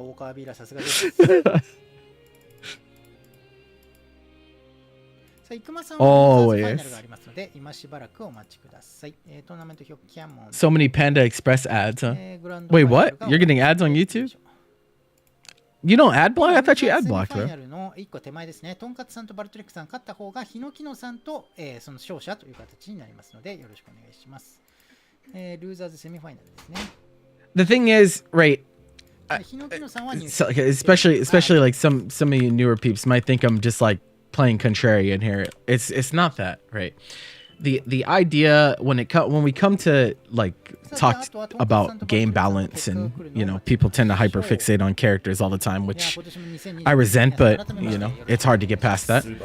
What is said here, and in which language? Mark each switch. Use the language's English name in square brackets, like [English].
[Japanese] 大川ビーラーさすがです。さあ、生駒さんはファイナルがありますので、今しばらくお待ちください。トーナメント表キャモン。 [English] So many Panda Express ads, huh? Wait, what? You're getting ads on YouTube? You don't ad block? I thought you ad blocked, bro. [Japanese] ファイナルの1個手前ですね。トンカツさんとバルトレックさん勝った方が、ヒノキノさんと、その勝者という形になりますので、よろしくお願いします。ルーザーズセミファイナルですね。 [English] The thing is, right? So, especially like some of you newer peeps might think I'm just like playing contrarian here. It's not that, right? The idea when we come to like talk about game balance, and you know, people tend to hyperfixate on characters all the time, which I resent, but you know, it's hard to get past that.